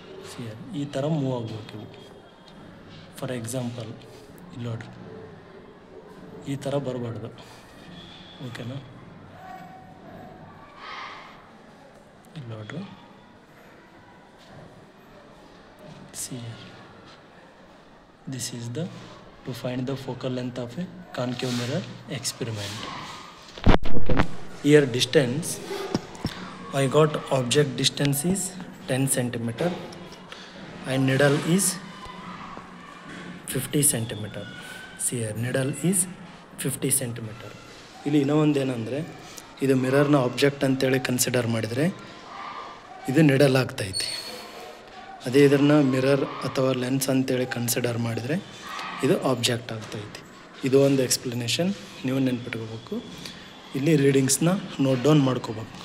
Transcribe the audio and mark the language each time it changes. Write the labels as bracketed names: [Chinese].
[Kannada] ಸಿಯರ್ ಈ ಥರ ಮೂವ್ ಆಗಬೇಕು ಇವು. [English] for example [Kannada] ಇಲ್ಲಿ ನೋಡ್ರಿ, ಈ ಥರ ಬರಬಾರ್ದು. ಓಕೆನಾ? ಇಲ್ಲಿ ನೋಡ್ರಿ, [English] See here this is the to find the focal length of a concave mirror experiment. [Kannada] ಓಕೆನಾ? [English] Here distance I got object distance is 10 centimeter and needle is 50 centimeter. See here, needle is 50 centimeter. [Kannada] ಇಲ್ಲಿ ಇನ್ನೂ ಒಂದು ಏನಂದರೆ, ಇದು ಮಿರರ್ನ ಆಬ್ಜೆಕ್ಟ್ ಅಂತೇಳಿ consider ಮಾಡಿದರೆ ಇದು needle ಆಗ್ತೈತಿ. ಅದೇ ಇದನ್ನು ಮಿರರ್ ಅಥವಾ ಲೆನ್ಸ್ ಅಂತೇಳಿ ಕನ್ಸಿಡರ್ ಮಾಡಿದರೆ ಇದು ಆಬ್ಜೆಕ್ಟ್ ಆಗ್ತೈತಿ. ಇದು ಒಂದು ಎಕ್ಸ್ಪ್ಲನೇಷನ್ ನೀವು ನೆನ್ಪಿಟ್ಕೋಬೇಕು. ಇಲ್ಲಿ ರೀಡಿಂಗ್ಸ್ನ ನೋಟ್ ಡೌನ್ ಮಾಡ್ಕೋಬೇಕು.